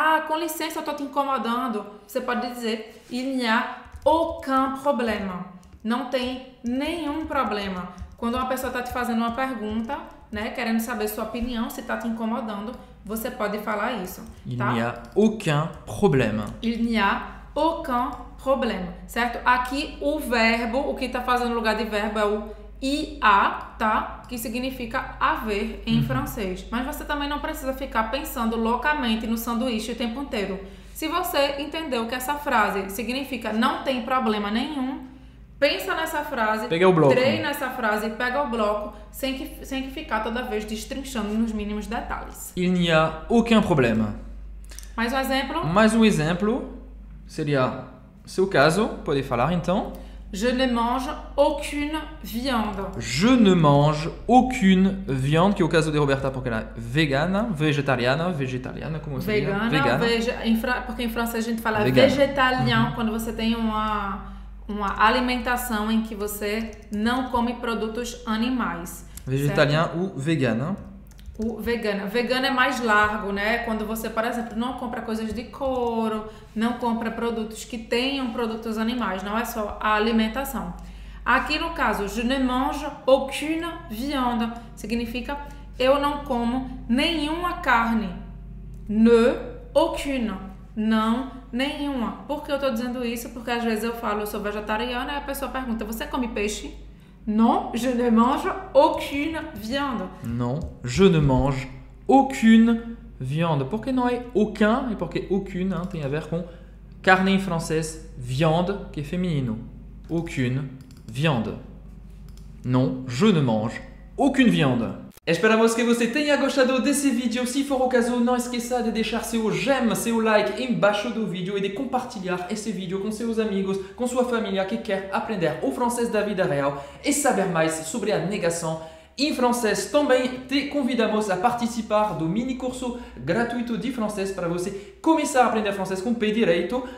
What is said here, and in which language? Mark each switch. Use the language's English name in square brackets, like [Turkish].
[Portuguese] Com licença, eu estou te incomodando. Você pode dizer, [French] il n'y a aucun problème. [Portuguese] Não tem nenhum problema. Quando uma pessoa está te fazendo uma pergunta, né, querendo saber sua opinião, se está te incomodando, você pode falar isso. [French] Il [Portuguese] tá? [French] n'y a aucun problème. Il n'y a aucun problème, [Portuguese] certo? Aqui o verbo, o que está fazendo no lugar de verbo é o ia, tá? Que significa haver em francês. Mas você também não precisa ficar pensando loucamente no sanduíche o tempo inteiro. Se você entendeu que essa frase significa não tem problema nenhum, pensa nessa frase, Pega o bloco. treina essa frase, pega o bloco, sem que ficar toda vez destrinchando nos mínimos detalhes. [French] Il n'y a aucun problème. [Portuguese] Mais um exemplo? Mais um exemplo seria, seu caso, pode falar então. [French] Je ne mange aucune viande. Je ne mange aucune viande, [Portuguese] que é o caso de Roberta, porque ela é vegana, vegetariana, como seria? Vegana. Porque em francês a gente fala Vegana. végétalien, quando você tem uma alimentação em que você não come produtos animais. [French] Végétalien ou vegana. [Portuguese] O vegana. Vegano é mais largo, né? Quando você, por exemplo, não compra coisas de couro, não compra produtos que tenham produtos animais, não é só a alimentação. Aqui no caso, [French] je ne mange aucune viande, [Portuguese] significa eu não como nenhuma carne. [French] Ne, aucune, [Portuguese] não, nenhuma. Por que eu tô dizendo isso? Porque às vezes eu falo, eu sou vegetariana e a pessoa pergunta, você come peixe? [French] Non, je ne mange aucune viande. Non, je ne mange aucune viande. [Portuguese] Por que não é aucun e porque aucune tem a ver com carne em francês, viande, que é feminino. [French] Aucune viande. Non, je ne mange aucune viande. [Portuguese] Esperamos que você tenha gostado desse vídeo. Se for o caso, não esqueça de deixar seu gem, seu like embaixo do vídeo e de compartilhar esse vídeo com seus amigos, com sua família que quer aprender o francês da vida real e saber mais sobre a negação em francês. Também te convidamos a participar do mini curso gratuito de francês para você começar a aprender francês com o pé direito.